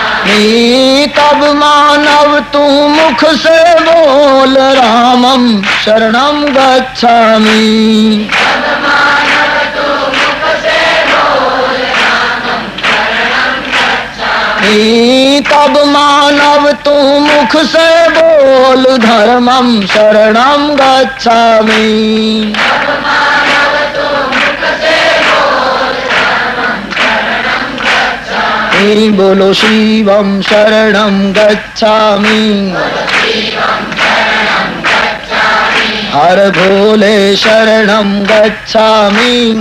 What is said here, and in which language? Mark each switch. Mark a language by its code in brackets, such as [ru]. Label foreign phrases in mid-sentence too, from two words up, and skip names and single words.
[hi] तब मानव तू मुख से बोल [sa] रामम शरणम गच्छामि। [hi] तब मानव तू मुख से बोल [sa] धर्मम शरणम गच्छामि। बोलो शिवम शरणम गच्छामि। हर भोले शरणम गच्छामि।